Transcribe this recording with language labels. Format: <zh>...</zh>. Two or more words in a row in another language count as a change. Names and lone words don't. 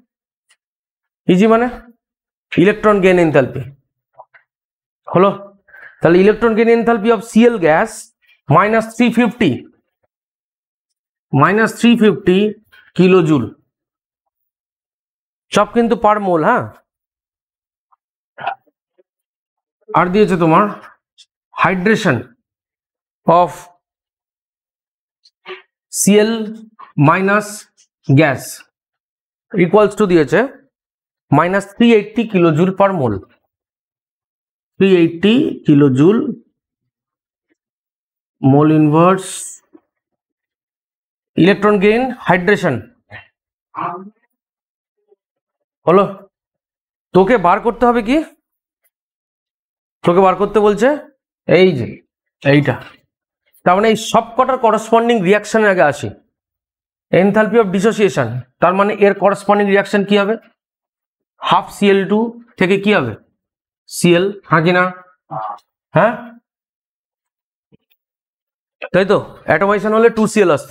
<en>electron gain enthalpy</en> <bn>হলো তাহলে</bn> <en>electron gain enthalpy of Cl gas</en> <bn>-350 কিলোজুল সব কিন্তু</bn> <en>per mole</en> <bn>হ্যাঁ আর দিয়েছে তোমার</bn> <en>hydration of Cl minus gas equals to দিয়েছে minus 380 kilojoule per mole. 380 kilojoule mole inverse electron gain hydration হলো।</en> <bn>তোকে বার করতে হবে কি, তোকে বার করতে বলছে এই যে এইটা, তার মানে এই সবকটার</bn> <en>corresponding reactionের</en> <bn>আগে আসি।</bn> <en>enthalpy of dissociation,</en> <bn>তার মানে এর</bn> <en>corresponding reaction</en> <bn>কি হবে, হাফ Cl2 থেকে কি হবে Cl, হ্যাঁ কি না, হ্যাঁ তাই তো, অ্যাটমাইজেশন হলে 2Cl আসতো।</bn>